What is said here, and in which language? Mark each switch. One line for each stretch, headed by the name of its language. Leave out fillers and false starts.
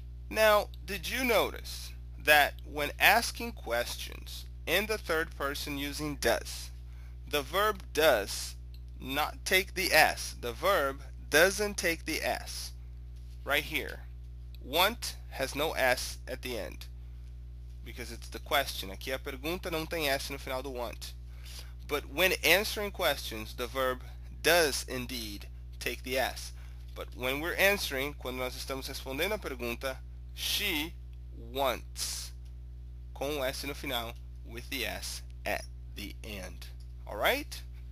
English: Now, did you notice that when asking questions in the third person using does, the verb does not take the S. The verb doesn't take the S. Right here. Want has no S at the end because it's the question.
Portuguese: Aqui a pergunta não tem S no final do want.
English: But when answering questions, the verb does indeed take the S. But when we're answering,
Portuguese: quando nós estamos respondendo a pergunta,
English: she wants,
Portuguese: com o S no final,
English: with the S at the end. Alright?